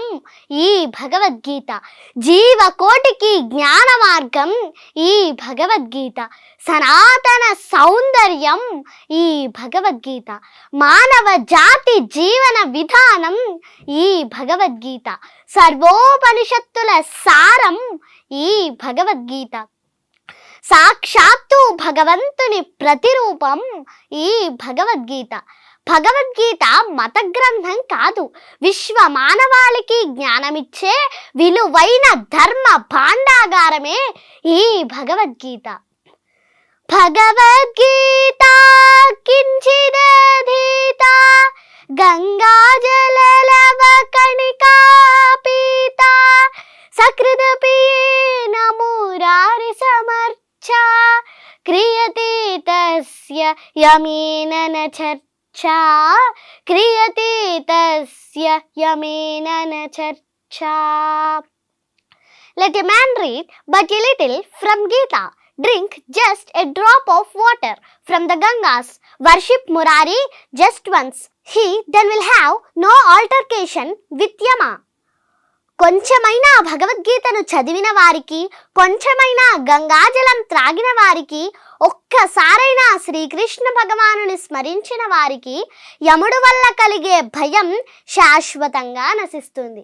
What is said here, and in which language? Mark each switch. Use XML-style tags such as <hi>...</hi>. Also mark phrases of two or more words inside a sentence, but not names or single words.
<te>ఈ భగవద్గీత, జీవకోటికి జ్ఞాన మార్గం ఈ భగవద్గీత, సనాతన సౌందర్యం ఈ భగవద్గీత, మానవ జాతి జీవన విధానం ఈ భగవద్గీత, సర్వోపనిషత్తుల సారం ఈ భగవద్గీత, సాక్షాత్తు భగవంతుని ప్రతిరూపం ఈ భగవద్గీత. భగవద్గీత మత గ్రంథం కాదు, విశ్వ మానవాళికి జ్ఞానమిచ్చే విలువైన ధర్మ భాండాగారమే ఈ భగవద్గీత.</te> <sa>భగవద్గీత కించిదధీత గంగాజలలవ కణికా పీత, సకృదపీయేన మురారి సమర్చ క్రియతే తస్య యమేన న చర్చా, క్రియతే తస్య యమేన న చర్చా.</sa> <en>Let a man read but a little from Gita. Drink just a drop of water from the Gangas. Worship Murari just once. He then will have no altercation with Yama.</en> <te>కొంచెమైనా భగవద్గీతను చదివిన వారికి, కొంచెమైనా గంగాజలం త్రాగిన వారికి, ఒక్కసారైనా శ్రీకృష్ణ భగవానుని స్మరించిన వారికి యముడు వల్ల కలిగే భయం శాశ్వతంగా నశిస్తుంది.</te>